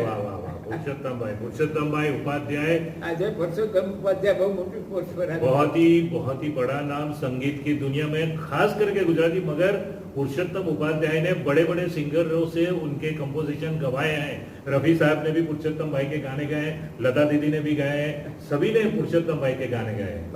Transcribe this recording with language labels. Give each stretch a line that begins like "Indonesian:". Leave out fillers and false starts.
Hindi: अरे वाह वाह वाह, पुरुषोत्तम भाई उपाध्याय।
Gujarati: આજે પરસોત્તમ ઉપાધ્યાય બહુ મોટી પોસ્ટ પર આવ્યા।
Hindi: बहुत ही बड़ा नाम संगीत की दुनिया में, खास करके गुजराती। मगर पुरुषोत्तम उपाध्याय ने बड़े बड़े सिंगरों से उनके कंपोजिशन गवाए हैं। रफी साहब ने भी पुरुषोत्तम भाई के गाने गाए, लता दीदी ने भी गाए हैं, सभी ने पुरुषोत्तम भाई के गाने गाए हैं।